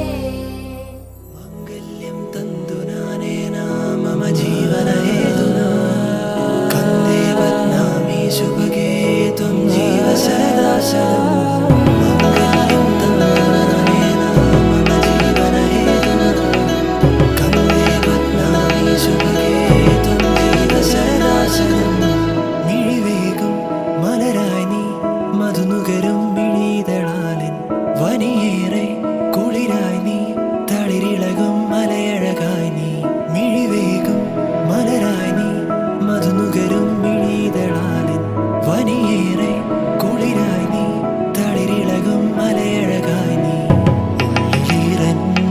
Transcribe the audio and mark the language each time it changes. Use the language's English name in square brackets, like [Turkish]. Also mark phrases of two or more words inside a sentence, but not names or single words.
[Sanskrit] मङ्गल्यं तन्तुनानेन मम जीवन हेतुना कन्दे बध्नामि सुभगे त्वं जीव शरदाशतम् मङ्गल्यं तन्तुनानेन मम जीवन हेतुना कन्दे बध्नामि सुभगे त्वं जीव शरदाशतम् [Malayalam] मिഴിവേകും മലരായി നീ മധുനുകരും മിഴിതളാലിൻ വനിയേറെ കുളിരായി നീ തളിരിളകും മലയഴകായി നീ മിഴിവേകും മലരായി നീ മധുനുകരും മിഴിതളാലിൻ വനിയേറെ കുളിരായി നീ തളിരിളകും മലയഴകായി നീ ഉള്ളിലീറൻ